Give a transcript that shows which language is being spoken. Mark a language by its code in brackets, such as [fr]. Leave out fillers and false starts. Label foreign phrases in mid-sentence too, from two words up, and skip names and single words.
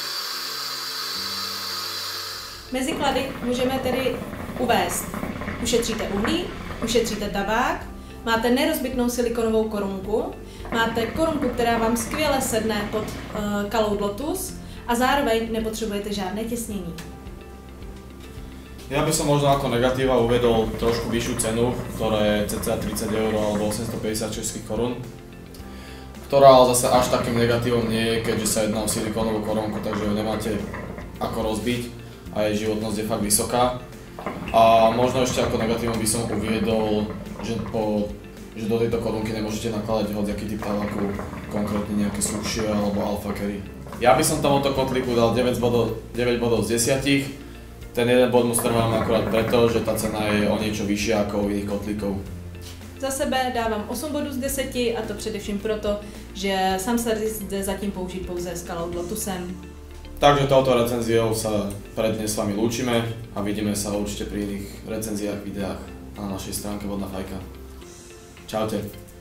[cs] Mezi klady můžeme tedy uvést: ušetříte uhlí, ušetříte tabák, máte nerozbitnou silikonovou korunku, máte korunku, která vám skvěle sedne pod Caloud Lotus a zároveň nepotřebujete žádné těsnění. [sk] Ja by som možno ako negatíva uvedol trošku vyššiu cenu, ktorá je cca 30 € alebo 850 českých korún, ktorá ale zase až takým negatívom nie je, keďže sa jedná o silikónovú korunku, takže ju nemáte ako rozbiť a jej životnosť je fakt vysoká. A možno ešte ako negatívum by som uviedol, že do tejto korunky nemôžete nakladať hociaký typ tabaku, konkrétne nejaké sušie alebo alfa carry. Ja by som tomuto kotlíku dal 9 bodov z 10. Ten jeden bod mu strhám akurát preto, že tá cena je o niečo vyššia ako u iných kotlíkov. [cs] Za sebe dávám 8 bodů z 10 a to především proto, že sám servis jde zatím použít pouze s Caloud Lotusem. [sk] Takže touto recenziou sa pre dnes s vami lúčime a vidíme sa určite pri iných recenziách, videách na našej stránke Vodná fajka. Čaute.